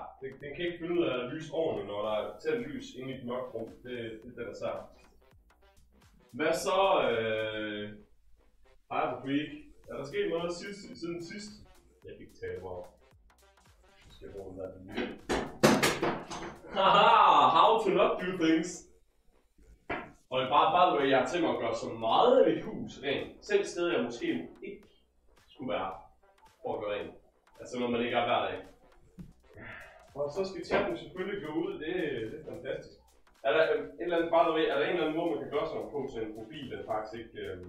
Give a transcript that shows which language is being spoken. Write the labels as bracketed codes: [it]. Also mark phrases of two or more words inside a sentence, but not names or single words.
[da] Den kan ikke finde ud af at lyse ordentligt, når der er tæt lys inde i et mørkt rum. Det er den er sart. Hvad så, Hyper Freak? Er der sket noget siden sidst? Jeg kan ikke tale over. Jeg skal bruge den der lille. [en] Haha, how to not do things. [da] Og bare jeg har tænkt mig at gøre så meget af mit hus rent. Selv steder jeg måske ikke skulle være for at gøre rent. Altså når man ikke er hver dag. Og så skal chatten selvfølgelig gå ud, det er fantastisk. Er der en eller anden, er der en eller anden måde man kan gøre sådan noget på til en profil, der faktisk ikke...